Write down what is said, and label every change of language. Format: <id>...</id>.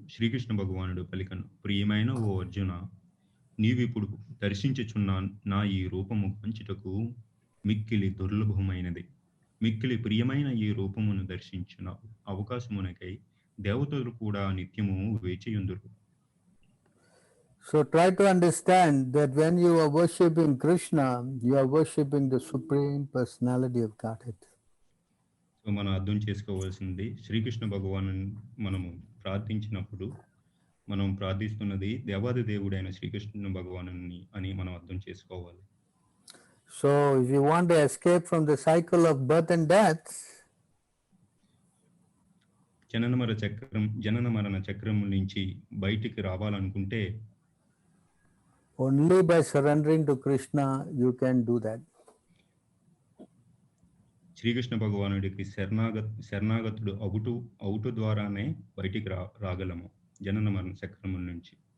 <te>శ్రీకృష్ణ భగవానుడు పలికను, ప్రియమైన ఓ అర్జున, నీవిప్పుడు దర్శించుచున్న నా ఈ రూపము పంచుటకు మిక్కిలి దుర్లభమైనది. మిక్కిలి ప్రియమైన ఈ రూపమును దర్శించిన అవకాశమునకై దేవతలు కూడా నిత్యము వేచియుందురు.</te> <en>So try to understand that when you are worshipping Krishna, you are worshipping the Supreme Personality of Godhead.</en> <te>So మనం అర్థం చేసుకోవాల్సింది, శ్రీకృష్ణ భగవాను మనము ప్రార్థించినప్పుడు మనం ప్రార్థిస్తున్నది దేవాది దేవుడైన శ్రీకృష్ణ భగవాను అని మనం అర్థం చేసుకోవాలి.</te> <en>So if you want to escape from the cycle of birth and death,</en> <te>జనన మరణ చక్రం నుంచి బయటికి రావాలనుకుంటే</te> <en>only by surrendering to Krishna you can do that.</en> <te>Srikrishna భగవానుడికి శరణాగతుడు అవుట ద్వారానే బయటికి రాగలము జనన మరణ చక్రముల నుంచి.</te>